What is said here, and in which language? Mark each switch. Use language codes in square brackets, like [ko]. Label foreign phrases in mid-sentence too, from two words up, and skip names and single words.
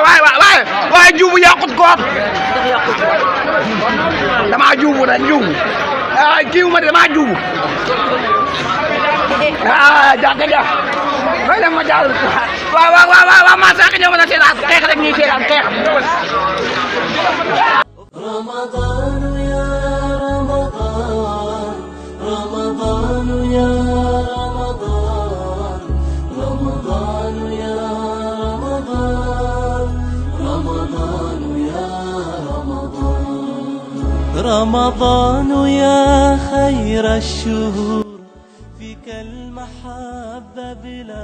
[wo] waaye juubu yàqut koor dama juubu ah kiiwu ma dama juubu ah jàkka ja may dem ma jàll waaw ma sax ñëw na seetaan xeex rek ñuy seetaan xeex [ar] رمضان يا رمضان رمضان يا رمضان رمضان يا رمضان رمضان يا رمضان رمضان يا خير الشهور فيك المحبة بلا